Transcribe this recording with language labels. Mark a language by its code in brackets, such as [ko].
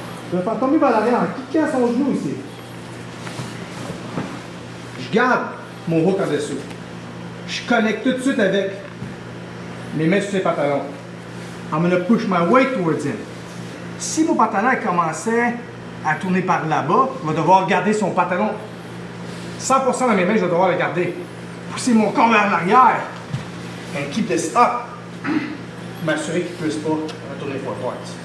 [fr] Je vais le faire tomber vers l'arrière en cliquant son genou ici. Je garde mon hook en dessous. Je connecte tout de suite avec mes mains sur ses pantalons. [en] I'm going to push my weight towards him. [fr] Si mon partenaire commençait à tourner par là-bas, il va devoir garder son pantalon 100% dans mes mains, je vais devoir le garder. Pousser mon corps vers l'arrière. [en] And keep this up. [fr] M'assurer qu'il ne puisse pas retourner forwards.